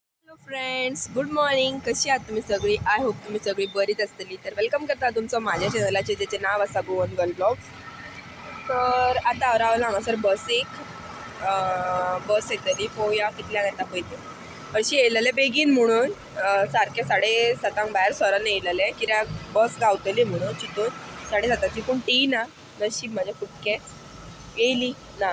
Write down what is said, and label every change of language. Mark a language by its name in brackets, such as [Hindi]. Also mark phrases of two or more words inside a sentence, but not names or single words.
[English] Hello friends, good morning. [Marathi] कशी आहात तुम्ही सगळी? [English] I hope [Marathi] तुम्ही सगळी बरीच असतली. तर वेलकम करता तुमचं माझ्या चॅनलाचे ज्याचे नाव असा गोवन गर्ल ब्लॉग्स. [Konkani] तर आता रावला हांगासर बस येतली. पळोवया कितल्याक येता पळय. हरशी येयलेले बेगीन म्हणून सारके 7:30 भायर सरोन येयलेले, कित्याक बस गावतली म्हणून चिंतून 7:30ची. पूण ती ना, नशीब म्हाजें फुटकें, येयली ना.